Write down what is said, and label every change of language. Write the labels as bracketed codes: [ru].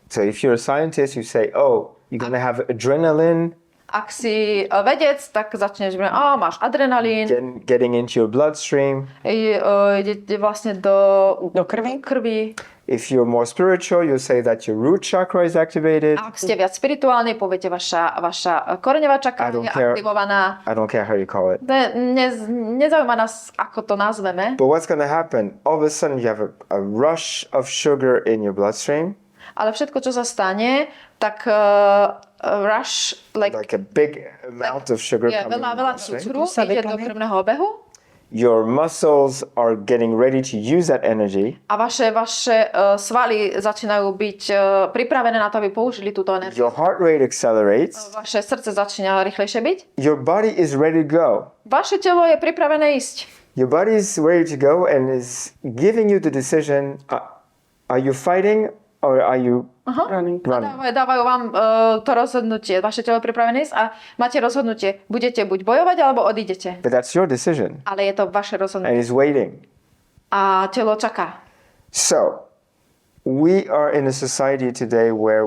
[en] So if you're a scientist, you say, oh, you're going to have adrenaline. [sk] Ak si vedec, tak začneš, máš adrenalín. [en] Getting into your bloodstream. [sk] Ide vlastne do krvi. [en] If you're more spiritual, you say that your root chakra is activated. [sk] Ak ste viac spirituálni, poviete, vaša koreňová čakra je aktivovaná. [en] I don't care how you call it. [sk] Nezaujíma nás, ako to nazveme. [en] But what's going to happen? All of a sudden you have a rush of sugar in your bloodstream. [sk] Ale všetko, čo sa stane, tak [en] rush, like a big amount of sugar coming [sk] veľa cukru ide do krvného obehu. [en] Your muscles are getting ready to use that energy. [sk] A vaše svaly začínajú byť pripravené na to, aby použili túto energiu. [en] Your heart rate accelerates. [sk] Vaše srdce začína rýchlejšie byť. [en] Your body is ready to go. [sk] Vaše telo je pripravené ísť. [en] Your body is ready to go and is giving you the decision, are you fighting or are you running? [sk] Dávajú vám to rozhodnutie. Vaše telo je pripravené ísť a máte rozhodnutie. Budete buď bojovať, alebo odídete. [en] But that's your decision. [sk] Ale je to vaše rozhodnutie. [en] And it's waiting. [sk] A telo čaká. [en] So, we are in a society today where